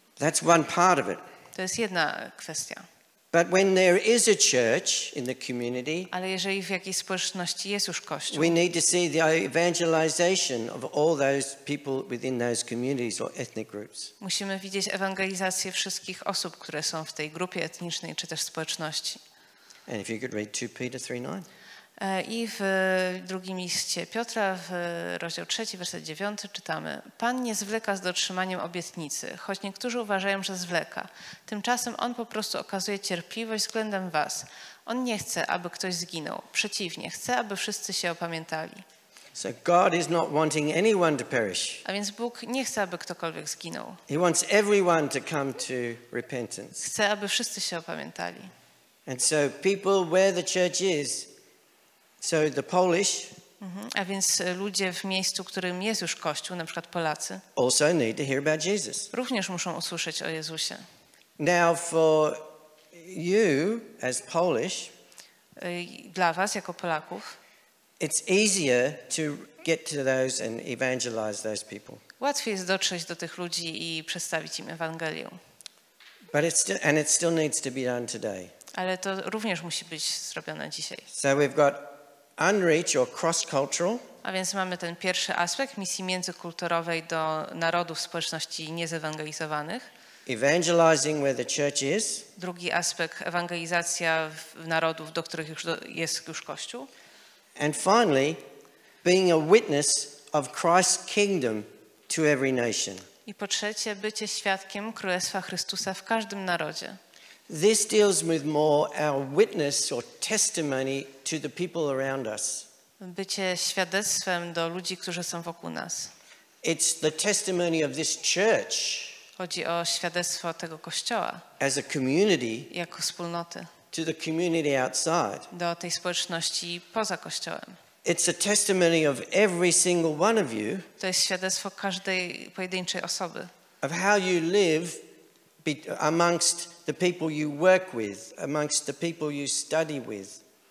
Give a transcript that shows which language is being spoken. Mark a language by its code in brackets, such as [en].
[en] That's one part of it. [pl] To jest jedna kwestia. [en] But when there is a church in the community, [pl] Ale jeżeli w jakiejś społeczności jest już Kościół, [en] we need to see the evangelization of all those people within those communities or ethnic groups. [pl] musimy widzieć ewangelizację wszystkich osób, które są w tej grupie etnicznej czy też społeczności. [en] And if you could read 2 Peter 3:9. [pl] I w drugim liście Piotra, w rozdział 3, werset 9 czytamy: Pan nie zwleka z dotrzymaniem obietnicy, choć niektórzy uważają, że zwleka. Tymczasem On po prostu okazuje cierpliwość względem was. On nie chce, aby ktoś zginął. Przeciwnie, chce, aby wszyscy się opamiętali. [en] So God is not wanting anyone to perish. [pl] A więc Bóg nie chce, aby ktokolwiek zginął. [en] He wants everyone to come to repentance. [pl] Chce, aby wszyscy się opamiętali. [en] And so people where the church is, so the Polish [pl] A więc ludzie w miejscu, którym jest już Kościół, na przykład Polacy, [en] also need to hear about Jesus. [pl] również muszą usłyszeć o Jezusie. [en] Now for you as Polish, [pl] Dla was, jako Polaków, [en] it's easier to get to those and evangelize those people. [pl] łatwiej jest dotrzeć do tych ludzi i przedstawić im Ewangelię. [en] But it still needs to be done today. [pl] Ale to również musi być zrobione dzisiaj. [en] So we've got unreached or cross-cultural. [pl] A więc mamy ten pierwszy aspekt misji międzykulturowej do narodów, społeczności niezewangelizowanych. [en] Evangelizing where the church is. [pl] Drugi aspekt ewangelizacja narodów, do których jest już Kościół. [en] And finally, being a witness of Christ's kingdom to every nation. [pl] I po trzecie, bycie świadkiem Królestwa Chrystusa w każdym narodzie. [en] This deals with more our witness or testimony to the people around us. [pl] Bycie świadectwem do ludzi, którzy są wokół nas. [en] It's the testimony of this church [pl] Chodzi o świadectwo tego Kościoła [en] as a community [pl] jako wspólnoty [en] to the community outside. [pl] do tej społeczności poza Kościołem. [en] It's a testimony of every single one of you [pl] To jest świadectwo każdej pojedynczej osoby. [en] of how you live amongst the people you work with, amongst the people you study with.